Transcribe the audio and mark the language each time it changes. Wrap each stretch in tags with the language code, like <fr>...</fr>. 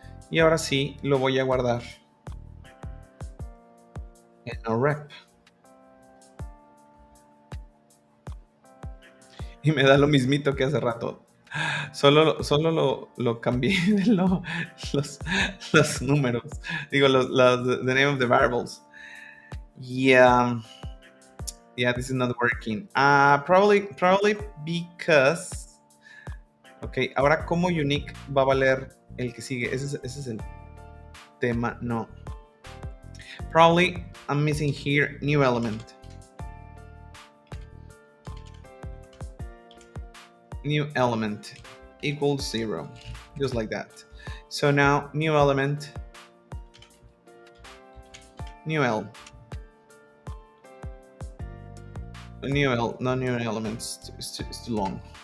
<es>Y ahora sí lo voy a guardar en no rep. Y me da lo mismito que hace rato. Solo lo cambié de los, los números. Digo,</es> <en>the name of the variables. Yeah, yeah, this is not working. Probably because.</en> <es>Ok, ahora, ¿cómo unique va a valer el que sigue? Ese es el tema. No.</es> <en>Probably I'm missing here new element. New element equals 0, just like that. So now new element, new L, new L, no new elements, it's too long.</en>